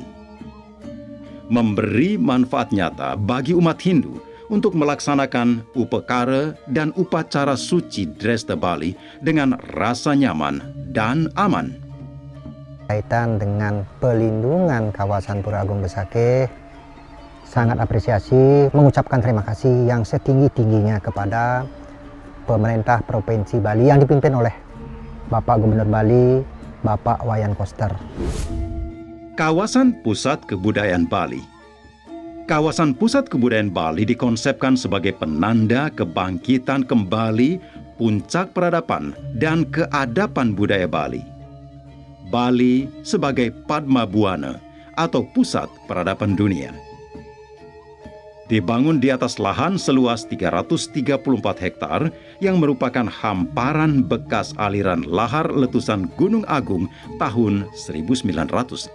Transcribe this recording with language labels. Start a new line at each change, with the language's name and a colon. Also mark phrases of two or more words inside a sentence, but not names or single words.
Indonesian: Memberi manfaat nyata bagi umat Hindu untuk melaksanakan upekara dan upacara suci Dresta Bali dengan rasa nyaman dan aman. Kaitan dengan pelindungan kawasan Pura Agung Besakih, sangat apresiasi, mengucapkan terima kasih yang setinggi-tingginya kepada pemerintah Provinsi Bali yang dipimpin oleh Bapak Gubernur Bali, Bapak Wayan Koster. Kawasan Pusat Kebudayaan Bali. Kawasan Pusat Kebudayaan Bali dikonsepkan sebagai penanda kebangkitan kembali puncak peradaban dan keadapan budaya Bali. Bali sebagai Padma Buana atau pusat peradaban dunia. Dibangun di atas lahan seluas 334 hektar yang merupakan hamparan bekas aliran lahar letusan Gunung Agung tahun 1963.